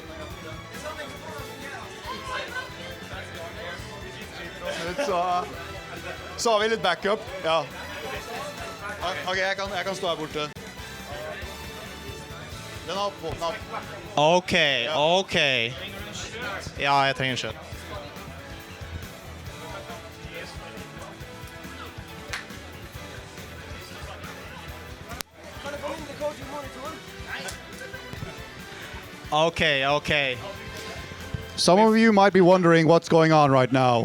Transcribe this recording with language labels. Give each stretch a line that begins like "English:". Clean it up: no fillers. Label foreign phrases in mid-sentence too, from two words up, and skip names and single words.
Norwegian: Så har vi litt backup. Ja. Ok, jeg kan stå her borte. Den er opp. Ok. Ja, jeg trenger kjøtt. Okay.
English: Some of you might be wondering what's going on right now.